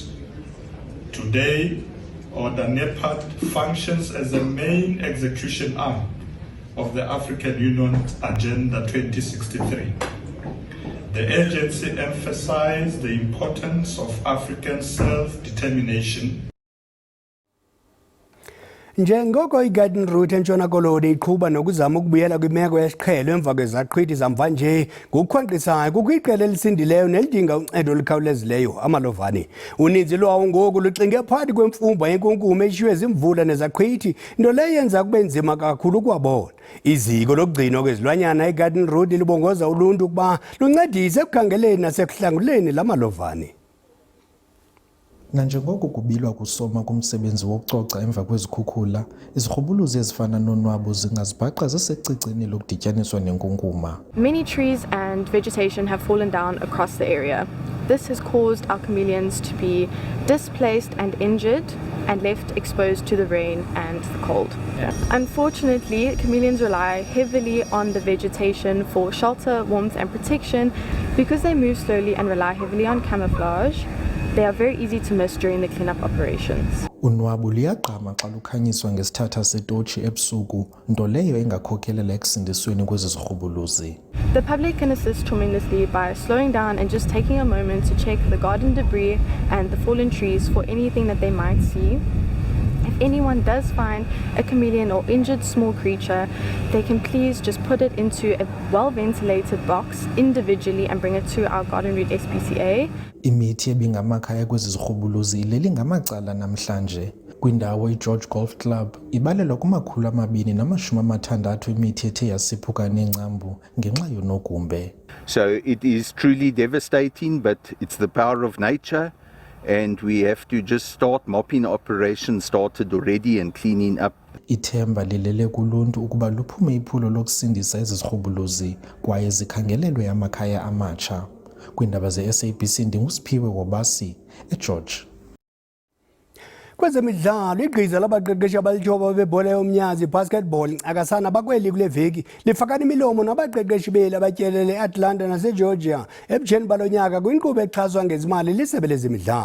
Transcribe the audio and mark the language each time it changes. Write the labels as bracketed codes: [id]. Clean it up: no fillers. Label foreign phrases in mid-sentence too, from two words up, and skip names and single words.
[en] Today, the NEPAD functions as the main execution arm of the African Union Agenda 2063. The agency emphasized the importance of African self-determination. [xh] Njengoko iGarden Route eNtshona Koloni iqhuba nokuzama ukubuyela kwimeko yesiqhelo emva kwezaqhwithi zamva nje ngokukhwankqisayo kukho iqela elisindileyo nelidinga uncedo olukhawulezileyo amalovani. Uninzi lwawo ngoku luxinge phakathi kwemfumba yenkunkuma eshiywe zimvula nezaqhwithi, nto leyo yenza kube nzima kakhulu ukuwabona. Iziko lokugcinwa kwezilwanyana iGarden Route libongoza uluntu ukuba luncedise ekukhangeleni nasekuhlanguleni lamalovani. Nanjengoko kubilwa kusoma kumsebenzi wokucoca emva kwezikhukhula, izirhubuluzi ezifana nonwabo zingazibhaqa zisecicini lokudityaniswa nenkunkuma. [en] Many trees and vegetation have fallen down across the area. This has caused our chameleons to be displaced and injured and left exposed to the rain and the cold. Unfortunately, chameleons rely heavily on the vegetation for shelter, warmth and protection. Because they move slowly and rely heavily on camouflage, they are very easy to miss during the cleanup operations. [xh] Unwabu liyagqama xa lukhanyiswa ngesithatha setotshi ebusuku, nto leyo engakhokhelela ekusindisweni kwezi zirhubuluzi. [en] The public can assist tremendously by slowing down and just taking a moment to check the garden debris and the fallen trees for anything that they might see. If anyone does find a chameleon or injured small creature, they can please just put it into a well-ventilated box individually and bring it to our Garden Route SPCA. [xh] Imithi ebingamakhaya kwezi zirhubuluzi ileli ngamacala namhlanje. Kwindawo iGeorge Golf Club ibalelwa kuma-260 imithi ethe yasiphuka neengcambu ngenxa yonogumbe. [en] So it is truly devastating, but it's the power of nature, and we have to just start mopping operations started already and cleaning up. [xh] Ithemba lilele kuluntu ukuba luphume iphulo lokusindisa ezi zirhubuluzi kwaye zikhangelelwe amakhaya amatsha. Kwiindaba ze-SABC ndinguSiphiwe Wobasi eGeorge. Kwezemidlalo igqiza labaqeqeshi abalithoba bebhola yomnyazi basketball akasana bakweli kule veki lifakana imilomo nabaqeqeshi beli abatyelele eAtlanta naseGeorgia ebutsheni balonyaka kwinkqubo exhaswa ngezimali lisebe lezemidlalo.